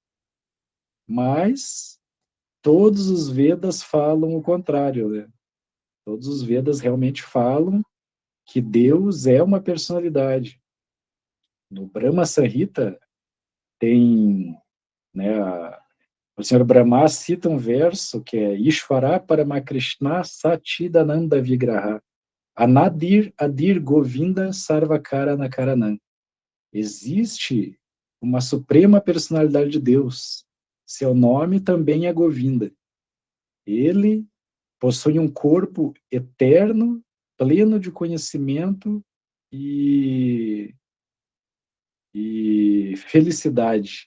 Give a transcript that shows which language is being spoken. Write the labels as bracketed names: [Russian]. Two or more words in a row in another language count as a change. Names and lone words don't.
[Portuguese] Mas todos os Vedas falam o contrário, né? Todos os Vedas realmente falam que Deus é uma personalidade. No Brahma Samhita tem, né, o Senhor Brahma cita um verso que é [Sanskrit] ईश्वर परमकृष्ण सतिदानन्द विग्रह अनादिर् आदिर् गोविन्द सर्वकार नकारणम्. [Portuguese] Existe uma suprema personalidade de Deus. Seu nome também é Govinda. Ele possui um corpo eterno, pleno de conhecimento e felicidade.